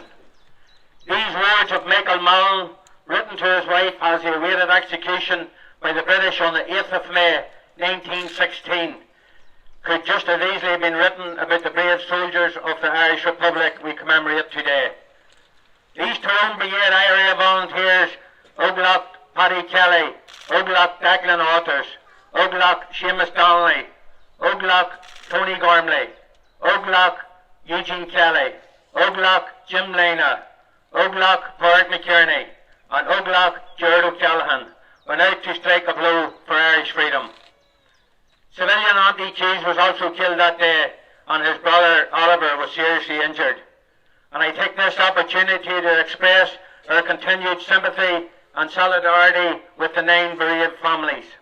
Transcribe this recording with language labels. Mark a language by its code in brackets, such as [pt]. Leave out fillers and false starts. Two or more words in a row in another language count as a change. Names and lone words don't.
[en] These words of Michael Mallon, written to his wife as he awaited execution by the British on the 8th of May 1916, could just as easily have been written about the brave soldiers of the Irish Republic we commemorate today. These Tyrone Brigade IRA volunteers, Óglaigh Paddy Kelly, Óglaigh Declan Arthurs, Óglaigh Seamus Donnelly, Óglaigh Tony Gormley, Óglaigh Eugene Kelly, Óglaigh Jim Lena, Óglaigh Padraig McKerney, and Óglaigh Gerard O'Callaghan went out to strike a blow for Irish freedom. Civilian Auntie Cheese was also killed that day, and his brother Oliver was seriously injured. And I take this opportunity to express our continued sympathy and solidarity with the 9 bereaved families.